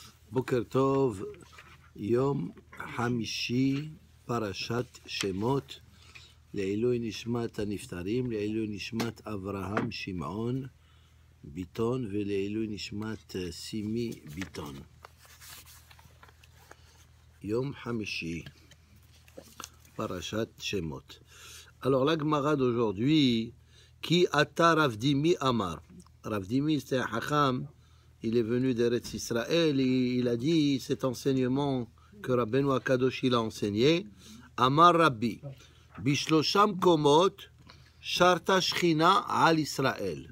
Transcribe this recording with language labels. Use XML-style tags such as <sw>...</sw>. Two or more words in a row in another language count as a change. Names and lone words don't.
<he>בוקר טוב, יום חמישי, פרשת שמות, לעילוי נשמת הנפטרים, לעילוי נשמת אברהם שמעון ביטון, לעילוי נשמת סימי ביטון. יום חמישי, פרשת שמות.</he> <fr>Alors la Gemara d'aujourd'hui,</fr> <arc>כי אתא רב דימי אמר.</arc> <fr>Ravdimi, c'est un Hacham. Il est venu d'Eretz Israël et il a dit cet enseignement que</fr> <he>רבנו הקדוש</he> <fr>il a enseigné.</fr> <he>אמר רבי, בשלושה מקומות, שרתה שכינה על ישראל.</he>